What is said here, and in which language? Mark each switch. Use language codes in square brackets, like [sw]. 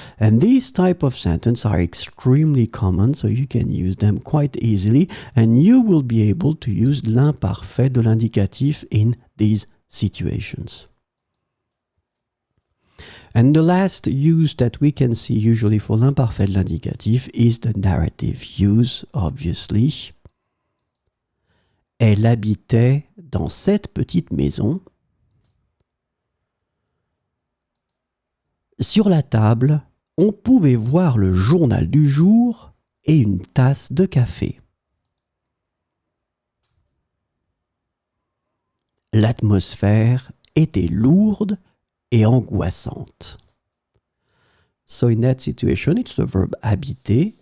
[en] And these type of sentences are extremely common, so you can use them quite easily, and you will be able to use l'imparfait de l'indicatif in these situations. And the last use that we can see usually for l'imparfait de l'indicatif is the narrative use, obviously. [fr] Elle habitait dans cette petite maison. Sur la table, on pouvait voir le journal du jour et une tasse de café. L'atmosphère était lourde et angoissante. [en] So in that situation, it's the verb habiter.